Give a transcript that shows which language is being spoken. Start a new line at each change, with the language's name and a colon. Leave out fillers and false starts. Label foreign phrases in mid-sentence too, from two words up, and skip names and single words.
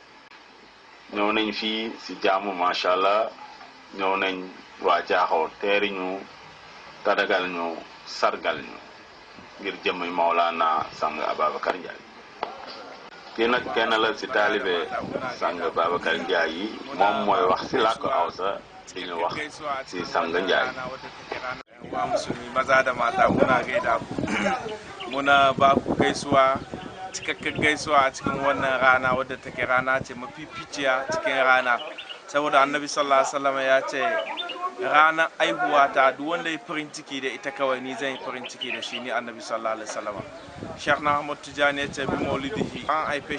Wolof: ñëw nañ fii si jaamu
Arabic: ما شاء الله
Wolof: ñëw nañ waa Caaxo teeri ñu tadagal ñu sargal ñu ngir jëmmi Maolana sang Ababacar Ndiaye kii nag kenn la si taalibe sang Babacar Ndiaye yi moom mooy wax si làkk Hausa di ñu wax si sang Ndiaye.
Hausa: wa musulmi maza da mata muna gaida ku muna ba ku gaisuwa cikakken gaisuwa a cikin wannan rana wadda take rana ce mafificiya cikin rana saboda annabi
Arabic: صلى الله عليه وسلم
Hausa: ya ce ranar aihuwa ta duk wanda ya farin ciki da ita kawai ni zan yi farin ciki da shi ni annabi
Arabic: صلى الله عليه وسلم
Hausa: Sheikh Ahmad Tijani ya ce
Arabic: بمولده
Hausa: an haife